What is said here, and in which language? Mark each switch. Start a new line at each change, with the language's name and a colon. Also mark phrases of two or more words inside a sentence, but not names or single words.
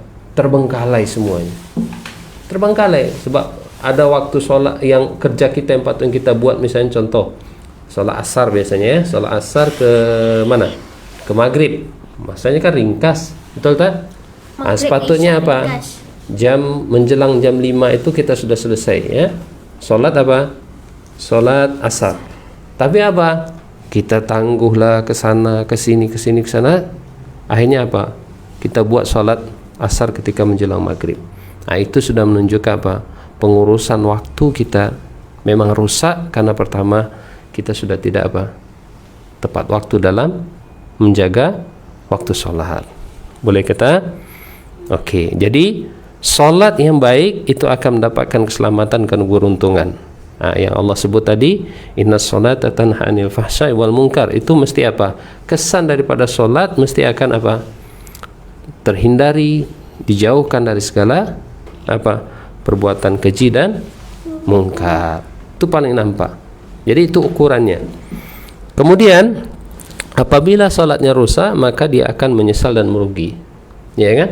Malay: Terbengkalai semuanya. Terbengkalai sebab ada waktu solat yang kerja kita yang patut kita buat, misalnya contoh solat asar biasanya ya, solat asar ke mana? Ke maghrib. Masanya kan ringkas, betul tak? Sepatutnya apa? Ringkas. Menjelang jam 5 itu kita sudah selesai ya. Solat apa? Solat asar. Tapi apa? Kita tangguhlah ke sana, ke sini, ke sini, ke sana. Akhirnya apa? Kita buat solat asar ketika menjelang maghrib. Nah, itu sudah menunjukkan apa? Pengurusan waktu kita memang rusak karena pertama kita sudah tidak apa? Tepat waktu dalam menjaga waktu solat. Boleh kata? Oke, jadi solat yang baik itu akan mendapatkan keselamatan dan keberuntungan. Nah, yang Allah sebut tadi,
Arabic: إن الصلاة تنهى عن الفحشاء والمنكر,
Malay: itu mesti apa? Kesan daripada solat mesti akan apa? Terhindari, dijauhkan dari segala apa? Perbuatan keji dan mungkar. Itu paling nampak. Jadi itu ukurannya. Kemudian apabila solatnya rusak, maka dia akan menyesal dan merugi. Ya kan?